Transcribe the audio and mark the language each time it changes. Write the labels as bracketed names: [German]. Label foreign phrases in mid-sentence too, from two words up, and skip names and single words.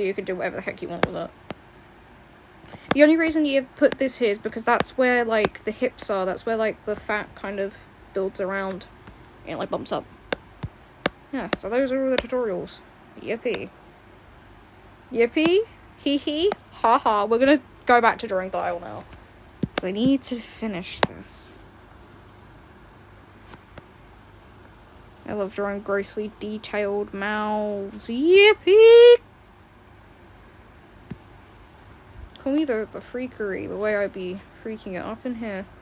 [English] You can do whatever the heck you want with it. The only reason you put this here is because that's where, like, the hips are. That's where, like, the fat kind of builds around and, like, bumps up. Yeah, so those are all the tutorials. Yippee. Yippee. Hee hee. Ha ha. We're gonna go back to drawing dial now. Because I need to finish this. I love drawing grossly detailed mouths. Yippee! Call me the freakery, the way I be freaking it up in here.